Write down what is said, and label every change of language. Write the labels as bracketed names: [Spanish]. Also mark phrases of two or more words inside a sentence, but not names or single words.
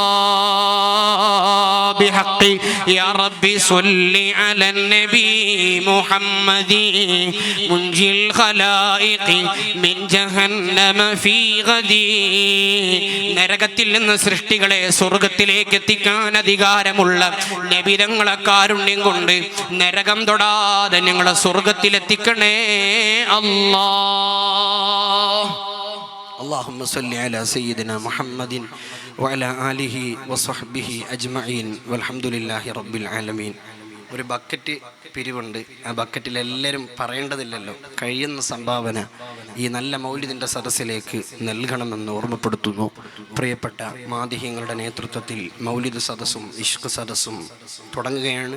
[Arabic] بحق يا ربي صل على النبي محمد منجي الخلائق من جهنم في غد. [Malayalam] നരകത്തിൽ നിന്ന് സൃഷ്ടികളെ സ്വർഗത്തിലേക്ക് എത്തിക്കാൻ അധികാരമുള്ള നബി തങ്ങളെ കാരുണ്യം കൊണ്ട് നരകം തൊടാതെ ഞങ്ങളെ സ്വർഗത്തിലെത്തിക്കണേ അല്ലാഹ്. [Arabic] اللهم صل على سيدنا محمد وعلى آله وصحبه أجمعين والحمد لله رب العالمين. [Malayalam] ഒരു ബക്കറ്റ് പിരിവുണ്ട്. ആ ബക്കറ്റിൽ എല്ലാവരും പറയേണ്ടതില്ലല്ലോ, കഴിയുന്ന സംഭാവന ഈ നല്ല മൗലിദിൻ്റെ സദസ്സിലേക്ക് നൽകണമെന്ന് ഓർമ്മപ്പെടുത്തുന്നു. പ്രിയപ്പെട്ട മാദിഹ്യങ്ങളുടെ നേതൃത്വത്തിൽ മൗലിദ് സദസ്സും ഇഷ്ക് സദസ്സും തുടങ്ങുകയാണ്.